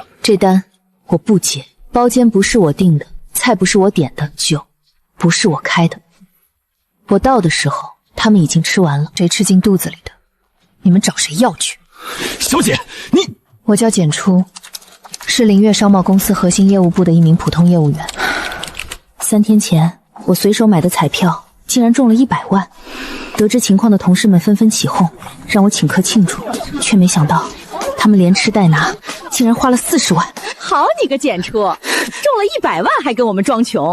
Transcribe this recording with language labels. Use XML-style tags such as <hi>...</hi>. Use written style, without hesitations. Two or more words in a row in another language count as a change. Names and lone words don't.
<zh>這單我不接，包間不是我訂的，菜不是我點的，酒不是我開的。我到的時候，他們已經吃完了，誰吃進肚子裡的，你們找誰要去？小姐，你…… 我叫简初，是凌月商貿公司核心業務部的一名普通業務員。3天前，我隨手買的彩票竟然中了100萬。得知情況的同事們紛紛起哄，讓我請客慶祝，卻沒想到他們連吃帶拿，竟然花了40萬。好你個简初，中了100萬還跟我們裝窮！</zh>